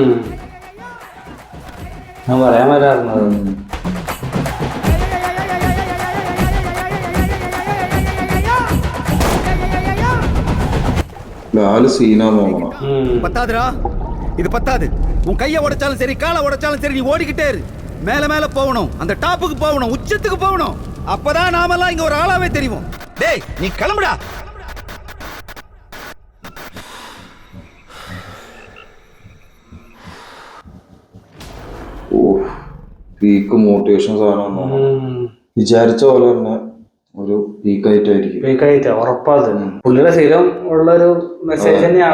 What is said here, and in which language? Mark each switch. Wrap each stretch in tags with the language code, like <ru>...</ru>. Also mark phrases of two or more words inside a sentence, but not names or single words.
<ml>ഞാൻ പറയാൻ വരാറുള്ളത്. ലാല് സീനാന്ന് തോന്നണം.</ml> <ta>பத்தாதுடா, இது பத்தாது. உன் கையை உடைச்சாலும் சரி, காலை உடைச்சாலும் சரி, நீ ஓடிக்கிட்டே இரு. மேல மேல போகணும், அந்த டாப்புக்கு போகணும், உச்சத்துக்கு போகணும். அப்பதான் நாமெல்லாம் இங்க ஒரு ஆளாவே தெரியும். டேய், நீ கிளம்புடா.</ta> <en>peak motivation</en> <ml>സാധനം തോന്നണം. വിചാരിച്ച പോലെ തന്നെ ഒരു പീക്കായിട്ടായിരിക്കും. ഉറപ്പാത് പുള്ളിയുടെ സ്ഥിരം ഉള്ളൊരു മെസ്സേജ് തന്നെയാണ്.</ml>